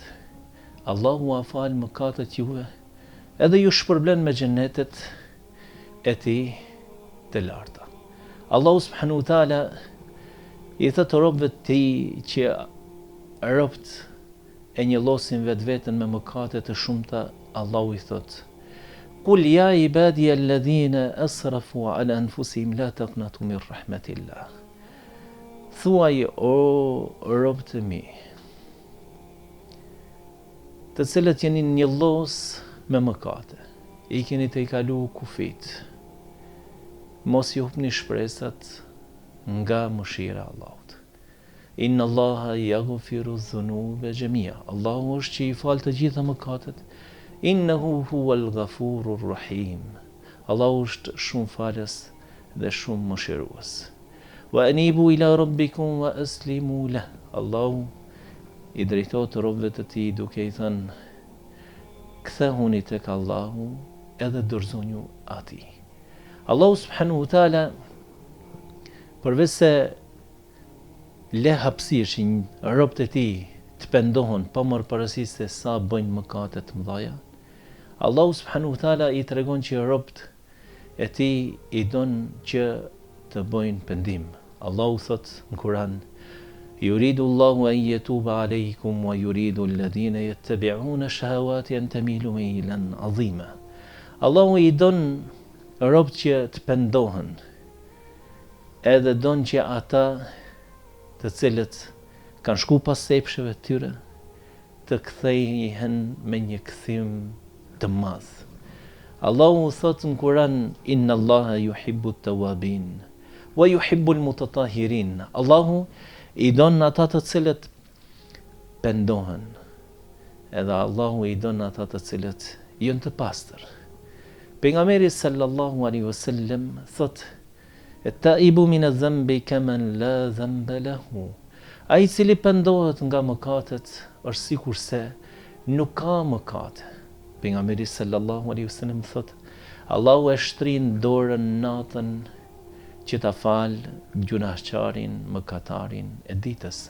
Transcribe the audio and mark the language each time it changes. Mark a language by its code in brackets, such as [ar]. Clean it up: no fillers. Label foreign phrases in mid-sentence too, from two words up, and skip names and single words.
[sq] Allahu a fal mëkatet juve, edhe ju shpërblen me xhenetet e tij të larta." Allahu [ar] سبحانه وتعالى [sq] i thotë robëve të tij që robët e njëllosin vetveten me mëkate të shumta, Allahu i thotë: [ar] "قل يا عبادي الذين أسرفوا على أنفسهم لا تقنطوا من رحمة الله." [sq] Thuaj, o robët e mi, të cilët jeni njëllos me mëkate, i keni të i kalu kufit, mos ju hupni shpresat nga mëshira e Allahut. [ar] إن الله يغفر الذنوب جميعا. [sq] Allahu është që i fal të gjitha mëkatet. [ar] إنه هو الغفور الرحيم. [sq] Allahu është shumë falës dhe shumë mëshirues. [ar] وأنيبوا إلى ربكم وأسلموا له. [sq] Allahu i drejtohet robëve të tij duke i thënë: kthehuni tek Allahu edhe dorëzoni atij. Allahu [ar] سبحانه وتعالى [sq] përveç se le hapësirë që robët e tij të pendohen pa marrë parasysh se sa bëjnë mëkate të mëdha, Allahu [ar] سبحانه وتعالى [sq] i tregon që robët e tij i don që të bëjnë pendim. Allahu thot në Kur'an: [ar] "يريد الله أن يتوب عليكم ويريد الذين يتبعون الشهوات أن تميلوا ميلا عظيما." [sq] Allahu i don robët që të pendohen, edhe don që ata të cilët kanë shku pas sepsheve të tyre të kthehen me një kthim të madh. Allahu thot në Kur'an: [ar] "إن الله يحب التوابين ويحب المتطهرين." [sq] Allahu i don ata të cilët pendohen, edhe Allahu i don ata të cilët janë të pastër. Pejgamberi [ar] صلى الله عليه وسلم [sq] thot: [ar] "التائب من الذنب كمن لا ذنب له." [sq] Ai i cili pendohet nga mëkatet është sikurse nuk ka mëkate. Pejgamberi [ar] صلى الله عليه وسلم [sq] thot: Allahu e shtrin dorën natën që ta fal gjunaqarin, mëkatarin e ditës.